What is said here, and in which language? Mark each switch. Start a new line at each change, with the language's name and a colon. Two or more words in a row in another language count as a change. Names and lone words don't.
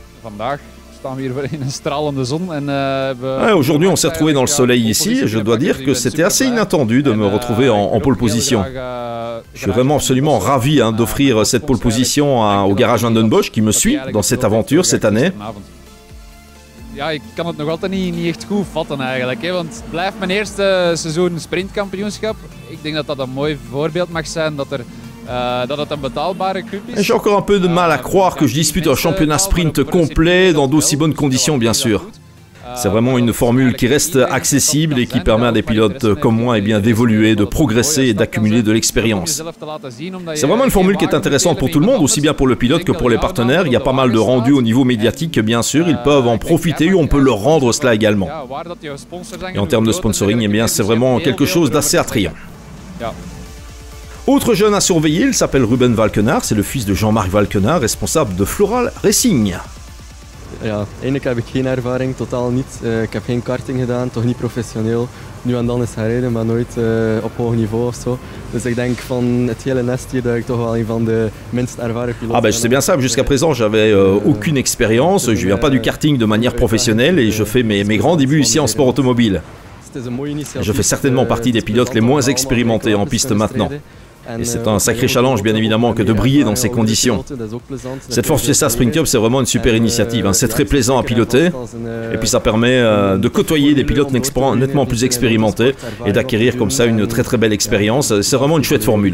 French: Aujourd'hui on s'est retrouvé dans le soleil ici et je dois dire que c'était assez inattendu de me retrouver en pole position. Je suis vraiment absolument ravi d'offrir cette pole position au garage Van Den Bosch qui me suit dans cette aventure cette année.
Dutch: Ja, ik kan het nog altijd niet echt goed vatten eigenlijk, want het blijft mijn eerste seizoen sprintkampioenschap. Ik denk dat dat een mooi voorbeeld mag zijn dat het een betaalbare cup is.
French: J'ai encore un peu de mal à croire que je dispute un championnat sprint complet dans d'aussi bonnes conditions bien sûr. C'est vraiment une formule qui reste accessible et qui permet à des pilotes comme moi d'évoluer, de progresser et d'accumuler de l'expérience. C'est vraiment une formule qui est intéressante pour tout le monde, aussi bien pour le pilote que pour les partenaires. Il y a pas mal de rendus au niveau médiatique, bien sûr, ils peuvent en profiter ou on peut leur rendre cela également. Et en termes de sponsoring, c'est vraiment quelque chose d'assez attrayant. Autre jeune à surveiller, il s'appelle Ruben Valkenard, c'est le fils de Jean-Marc Valkenard, responsable de Floral Racing.
Dutch: Ja, eigenlijk heb ik geen ervaring, totaal niet. Ik heb geen karting gedaan, toch niet professioneel. Nu en dan is gereden, maar nooit op hoog niveau of zo. Dus ik denk van het hele nest hier dat ik toch wel een van de minst ervaren piloten.
French: Ah ben c'est bien ça, jusqu'à présent j'avais aucune expérience, je viens pas du karting de manière professionnelle et je fais mes grands débuts ici en sport automobile. Je fais certainement partie des pilotes les moins expérimentés en piste maintenant. Et c'est un sacré challenge bien évidemment que de briller dans ces conditions. Cette Ford Fiesta Sprint Cup c'est vraiment une super initiative, c'est très plaisant à piloter et puis ça permet de côtoyer des pilotes nettement plus expérimentés et d'acquérir comme ça une très belle expérience, c'est vraiment une chouette formule.